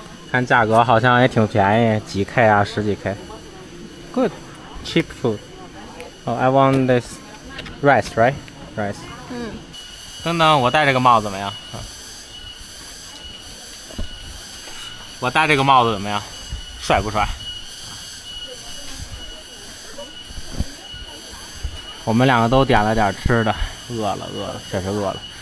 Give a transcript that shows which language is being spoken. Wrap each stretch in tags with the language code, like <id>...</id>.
<zh>看价格好像也挺便宜，几 K 啊，十几 K。</zh> <en>Good, cheap food. Oh, I want this rice, right? Rice.</en> <zh>等等，我戴这个帽子怎么样？我戴这个帽子怎么样？帅不帅？我们两个都点了点吃的，饿了，确实饿了。</zh>